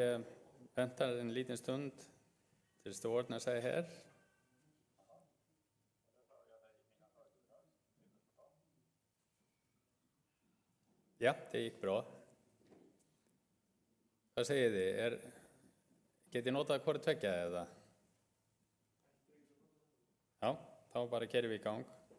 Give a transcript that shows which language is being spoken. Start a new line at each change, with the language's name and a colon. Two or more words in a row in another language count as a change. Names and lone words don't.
Swedish: väntar en liten stund tills det ordnar sig här. Ja, det gick bra. Vad säger þið?
Icelandic: Get ég notað hvort tveggja eða? Já, þá bara kerum við í gang.